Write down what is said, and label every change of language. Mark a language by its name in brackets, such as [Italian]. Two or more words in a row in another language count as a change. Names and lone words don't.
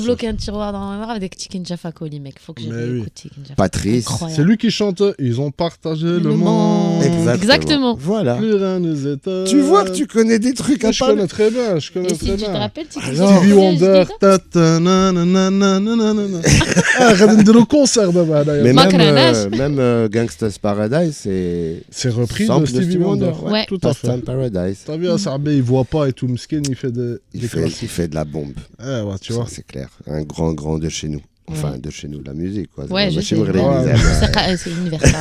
[French] débloqué un tiroir dans ma mémoire avec Tiken Jaffa Coli, mec. Faut que je Mais oui. réécoute Tiken Jaffa. Patrice. Incroyable. C'est lui qui chante. Ils ont partagé le Le monde. monde. Exactement. Voilà. Plus rien nous étonne. Tu vois que tu connais des trucs à Je part. connais très bien. Je connais Et si très tu te bien. rappelles, Tiken Alors, Jaffa Stevie Coli, Wonder. je dis ça. Ta-ta-na-na-na-na-na-na. [Arabic] Ah, غادي نديرو كونسير [French] Mais [Arabic] ما كرهناش. [French] même Gangsta's Paradise, C'est repris de sample Stevie Wonder. Ouais. Tout à fait. Gangsta's Paradise. T'as vu, Sarbe, il voit pas et tout, Mskin, il fait des Il classiques. fait de la bombe. Ouais, tu Ça, vois. c'est clair. Un grand de chez nous. Enfin, de chez nous, la musique, quoi. Ouais, je sais. C'est universel.